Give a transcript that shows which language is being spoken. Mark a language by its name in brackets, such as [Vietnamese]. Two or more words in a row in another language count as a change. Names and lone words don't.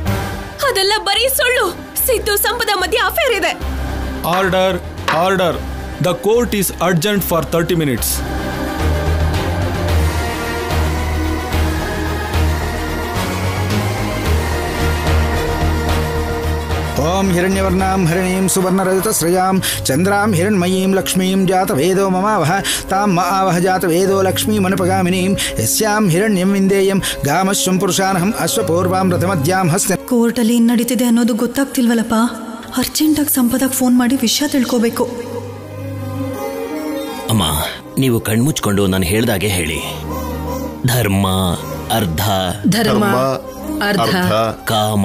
[Kannada] ಅದೆಲ್ಲ ಬರೀ ಸುಳ್ಳು. ಸಿದ್ದು ಸಂಪದ ಮಧ್ಯೆ ಅಫೇರ್ ಇದೆ. [English] Order order. The court is urgent for 30 minutes. [Sanskrit] ओम हिरण्यवर्णां हरिणीं सुवर्णरजतश्रयां चंद्रां हिरण्मयीं लक्ष्मीं जातवेदो ममावह तां मावह जातवेदो लक्ष्मीमनुपगामिनीं यस्यां हिरण्यं विन्देयं गामश्वं पुरुषानहं अश्वपूर्वां रथमद्यां हस्ते [Kannada] ಕೋರ್ಟಲ್ಲಿ ಏನು ನಡೀತಿದೆ ಅನ್ನೋದು ಗೊತ್ತಾಗ್ತಿಲ್ವಲ್ಲಪ್ಪ. ಅರ್ಜೆಂಟಾಗಿ ಸಂಪದಾಗ್ ಫೋನ್ ಮಾಡಿ ವಿಷಯ ತಿಳ್ಕೋಬೇಕು. ಅಮ್ಮ, ನೀವು ಕಣ್ಮುಚ್ಕೊಂಡು ನಾನು ಹೇಳ್ದಾಗೆ ಹೇಳಿ. ಧರ್ಮ ಅರ್ಧ, ಧರ್ಮ ಅರ್ಧ, ಕಾಮ